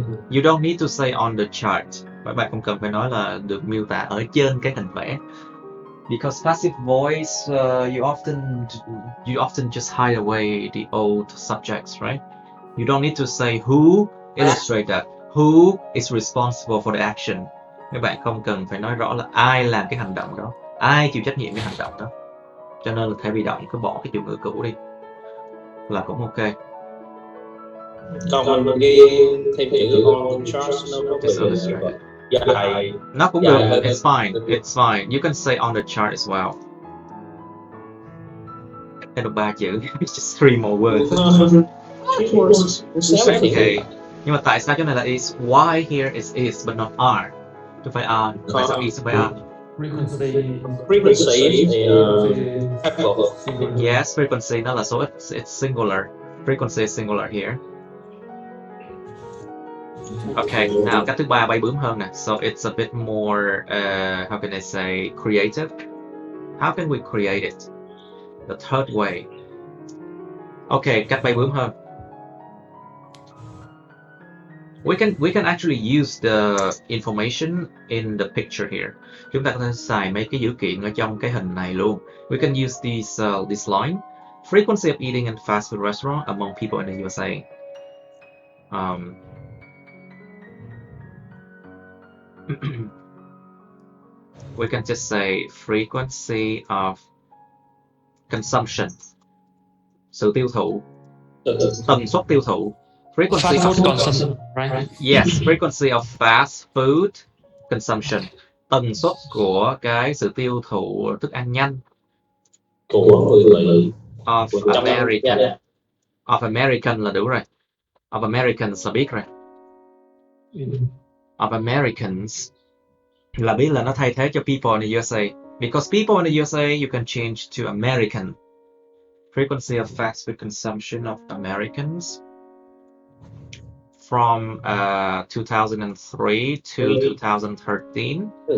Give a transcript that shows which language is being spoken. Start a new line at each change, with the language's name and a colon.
English: You don't need to say on the chart.
Vietnamese: Các bạn không cần phải nói là được miêu tả ở trên cái hình vẽ.
English: Because passive voice, you often just hide away the old subjects, right? You don't need to say who illustrated that, who is responsible for the action.
Vietnamese: Các bạn không cần phải nói rõ là ai làm cái hành động đó, ai chịu trách nhiệm cái hành động đó. Cho nên là thể bị động cứ bỏ cái chủ ngữ cũ đi là cũng ok. Còn mình ghi thêm chữ on the chart,
English: no problem.
Vietnamese: Dài. Nó cũng được.
English: It's fine. It's fine. You can say on the chart as well.
Vietnamese: Thêm được 3 chữ.
English: It's just 3 more words. 3 words. Okay.
Vietnamese: Nhưng mà tại sao chỗ này là is?
English: Why here is but not are?
Vietnamese: Chứ phải are. Tại sao is phải are?
English: Frequency. Frequency is Frequency apple. singular.
Vietnamese: Yes, frequency nó là số ít.
English: It's singular. Frequency is singular here.
Vietnamese: Okay, now cách thứ ba bay bướm hơn nè.
English: So it's a bit more, how can I say, creative? How can we create it? The third way.
Vietnamese: Okay, cách bay bướm hơn.
English: We can actually use the information in the picture here.
Vietnamese: Chúng ta có thể xài mấy cái dữ kiện ở trong cái hình này luôn.
English: We can use this line. Frequency of eating in fast food restaurant among people in the USA. We can just say frequency of consumption.
Vietnamese: Sự tiêu thụ. Tần suất tiêu thụ. Frequency
English: of food consumption, right? Yes, frequency of fast food consumption.
Vietnamese: Tần suất của cái sự tiêu thụ thức ăn nhanh. Của người Mỹ. Of American. Of American là đủ rồi. Of Americans là biết rồi. Of Americans là biết là nó thay thế cho people in the USA.
English: Because people in the USA you can change to American. Frequency of fast food consumption of Americans from 2003 to 2013.